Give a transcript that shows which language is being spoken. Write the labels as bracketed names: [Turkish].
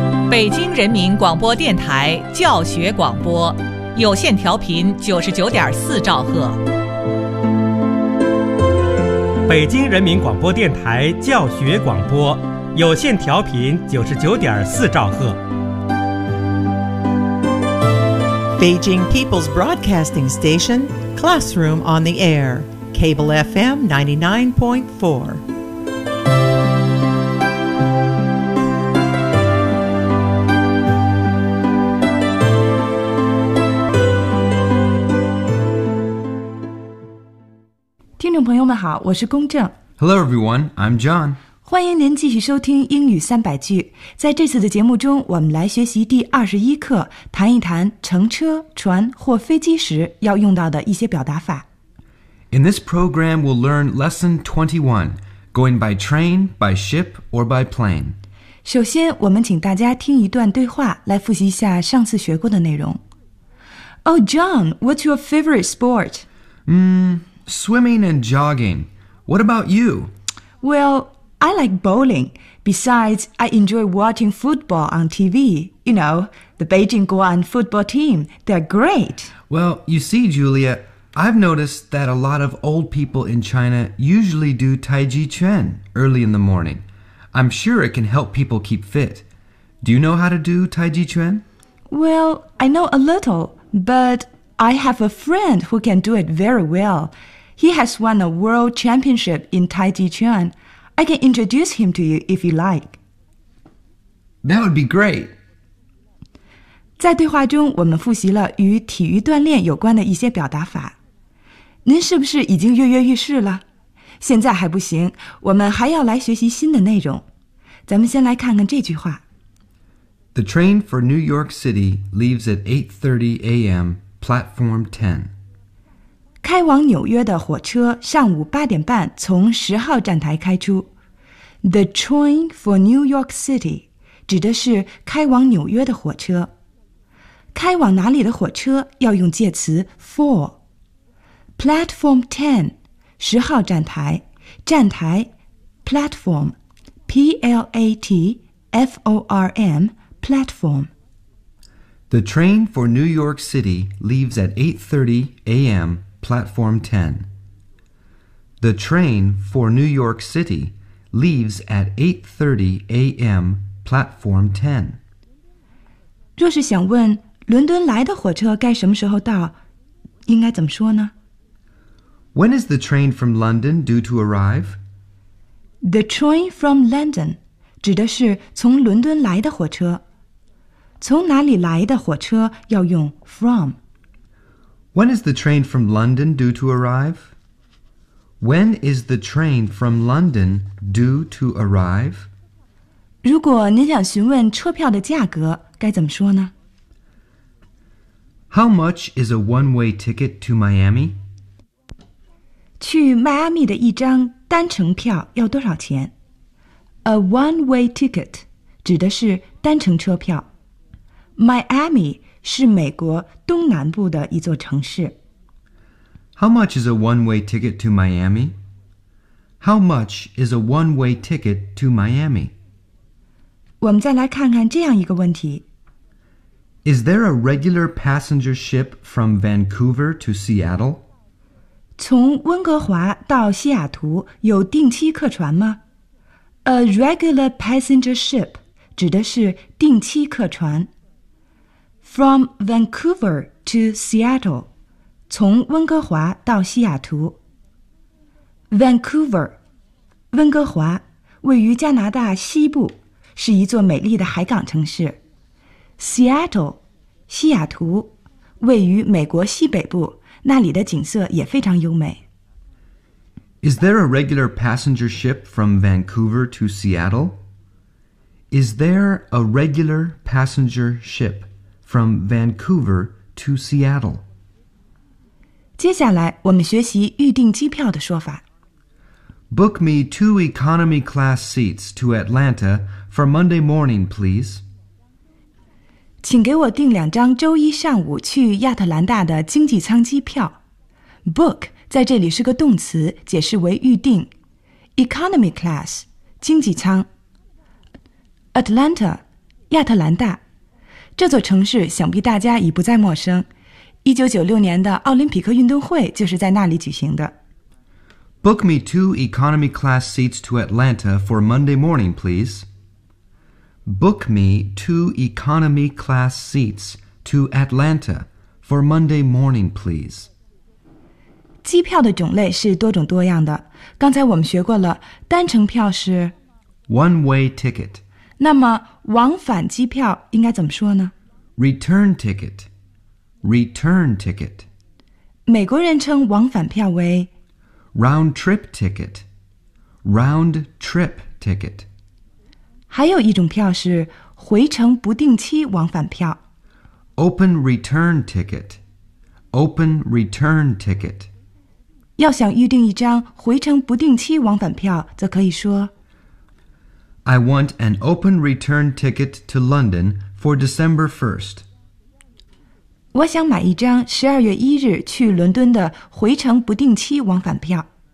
[Chinese] 北京人民广播电台教学广播，有线调频99.4兆赫。北京人民广播电台教学广播，有线调频99.4兆赫。 [English] Beijing People's Broadcasting Station, Classroom on the Air, Cable FM 99.4. [Chinese] 我是公正。 [English] Hello, everyone. I'm John. [Chinese] 欢迎您继续收听英语三百句。在这次的节目中，我们来学习第21课，谈一谈乘车、船或飞机时要用到的一些表达法。 [English] In this program, we'll learn lesson 21, going by train, by ship, or by plane. [Chinese] 首先，我们请大家听一段对话，来复习一下上次学过的内容。 [English] Oh, John, what's your favorite sport? Swimming and jogging. What about you? Well, I like bowling. Besides, I enjoy watching football on TV. You know, the Beijing Guoan football team, they're great. Well, you see, Julia, I've noticed that a lot of old people in China usually do Tai Chi Chuan early in the morning. I'm sure it can help people keep fit. Do you know how to do Tai Chi Chuan? Well, I know a little, but I have a friend who can do it very well. He has won a world championship in Tai Chi Chuan. I can introduce him to you if you like. That would be great. [Chinese] 在对话中，我们复习了与体育锻炼有关的一些表达法。您是不是已经跃跃欲试了？现在还不行，我们还要来学习新的内容。咱们先来看看这句话。 [English] The train for New York City leaves at 8:30 a.m. Platform 10. [Chinese] 开往纽约的火车上午八点半从十号站台开出。 [English] The train for New York City [Chinese] 指的是开往纽约的火车。开往哪里的火车要用介词 for. [English] Platform 10, [Chinese] 十号站台。站台 [English] Platform, P-L-A-T-F-O-R-M, Platform. The train for New York City leaves at 8:30 a.m. Platform 10. The train for New York City leaves at 8:30 a.m. Platform 10. [Chinese] 若是想问伦敦来的火车该什么时候到，应该怎么说呢？ [English] When is the train from London due to arrive? The train from London [Chinese] 指的是从伦敦来的火车。从哪里来的火车要用 from. [English] When is the train from London due to arrive? When is the train from London due to arrive? [Chinese] 如果您想询问车票的价格，该怎么说呢？ [English] How much is a one-way ticket to Miami? [Chinese] 去迈阿密的一张单程票要多少钱？ [English] A one-way ticket [Chinese] 指的是单程车票。 Miami 是美国东南部的一座城市。 [English] How much is a one-way ticket to Miami? How much is a one-way ticket to Miami? [Chinese] 我们再来看看这样一个问题。 [English] Is there a regular passenger ship from Vancouver to Seattle? [Chinese] 从温哥华到西雅图有定期客船吗？ [English] A regular passenger ship [Chinese] 指的是定期客船。 [English] From Vancouver to Seattle, [Chinese] 从温哥华到西雅图。 [English] Vancouver, [Chinese] 温哥华，位于加拿大西部，是一座美丽的海港城市。 [English] Seattle, [Chinese] 西雅图，位于美国西北部，那里的景色也非常优美。 [English] Is there a regular passenger ship from Vancouver to Seattle? Is there a regular passenger ship? From Vancouver to Seattle. [Chinese] 接下来我们学习预订机票的说法。 [English] Book me 2 economy class seats to Atlanta for Monday morning, please. [Chinese] 请给我订两张周一上午去亚特兰大的经济舱机票。 Book 在这里是个动词，解释为预订。 [English] Economy class, [Chinese] 经济舱。Atlanta, 亚特兰大。这座城市想必大家已不再陌生，1996年的奥林匹克运动会就是在那里举行的。 [English] Book me 2 economy class seats to Atlanta for Monday morning, please. Book me 2 economy class seats to Atlanta for Monday morning, please. [Chinese] 机票的种类是多种多样的。刚才我们学过了，单程票是 [English] One-way ticket. [Chinese] 那么往返机票应该怎么说呢？ [English] Return ticket. Return ticket. [Chinese] 美国人称往返票为 [English] Round trip ticket, round trip ticket. [Chinese] 还有一种票是回程不定期往返票。 [English] Open return ticket, open return ticket. [Chinese] 要想预订一张回程不定期往返票，则可以说 [English] I want an open return ticket to London for December 1st. [Chinese] 我想买一张12月1日去伦敦的回程不定期往返票。